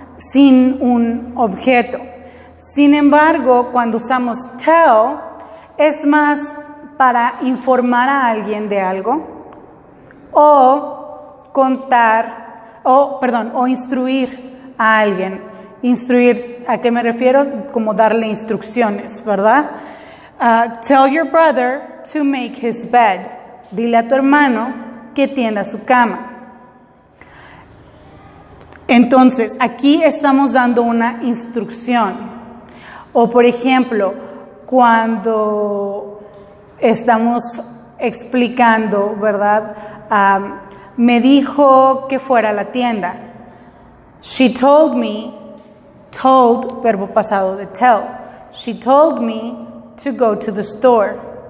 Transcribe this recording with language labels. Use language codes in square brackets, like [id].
[es] Sin un objeto. Sin embargo, cuando usamos tell, es más para informar a alguien de algo, o contar, o instruir a alguien. Instruir, ¿a qué me refiero? Como darle instrucciones, ¿verdad? [en] Tell your brother to make his bed. [es] Dile a tu hermano que tienda su cama. Entonces, aquí estamos dando una instrucción. O, por ejemplo, cuando estamos explicando, ¿verdad? Me dijo que fuera a la tienda. [en] She told me, told, [es] verbo pasado de [en] tell. She told me to go to the store.